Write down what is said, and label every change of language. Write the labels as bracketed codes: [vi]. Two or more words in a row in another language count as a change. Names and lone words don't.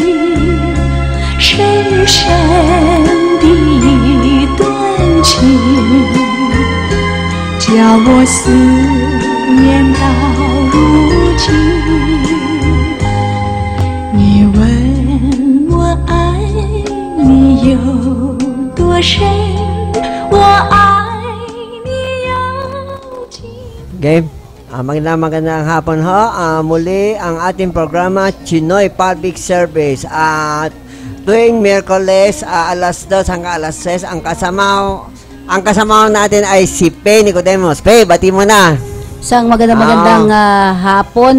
[zh] 深深的一段情，叫我思念到如今。你问我爱你有多深，我爱你有几分。 [tl] Okay. Magandang hapon ho. Muli ang ating programa Chinoy Public Service at tuwing Miyerkules alas 2 hanggang alas 6 ang kasama natin ay si Pe Nicodemos. Pe, bati mo na. Isang magandang hapon.